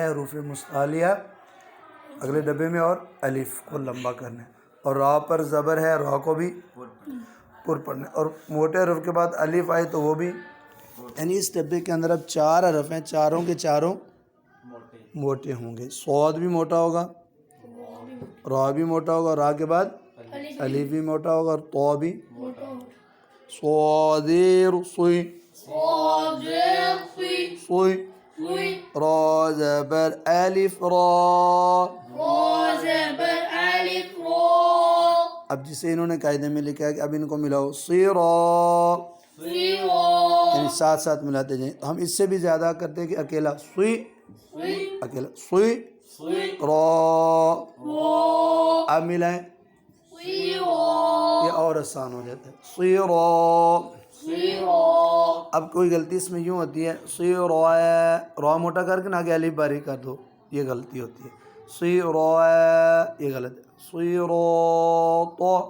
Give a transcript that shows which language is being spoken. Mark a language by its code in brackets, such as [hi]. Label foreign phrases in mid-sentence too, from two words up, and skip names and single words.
[ur] حروف مستعلیہ اگلے ڈبے میں اور الف کو لمبا کرنا ہے، اور را پر زبر ہے، را کو بھی پر پڑھنا ہے، اور موٹے حرف کے بعد الف آئے تو وہ بھی، یعنی اس ڈبے کے اندر اب 4 حرف ہیں، چاروں کے چاروں موٹے ہوں گے. صاد بھی موٹا ہوگا، را بھی موٹا ہوگا، را کے بعد الف بھی موٹا ہوگا، اور تو بھی صادر صوی صادر صی. صوی. صی. را زبر الف را. را زبر الف را. اب جسے انہوں نے قاعدے میں لکھا ہے کہ اب ان کو ملاؤ صیرا، صیرا. یعنی ساتھ ساتھ ملاتے جائیں. ہم اس سے بھی زیادہ کرتے ہیں کہ اکیلا سوئی، صی. اکیلا سوئی صی. را. را. اب ملائیں، صیرا. یہ اور آسان ہو جاتا ہے. صیرا. صیرا. اب کوئی غلطی اس میں یوں ہوتی ہے، صیرا، را موٹا کر کے نہ کہ الف باریک کر دو، یہ غلطی ہوتی ہے. صیرا یہ غلط ہے. صراط.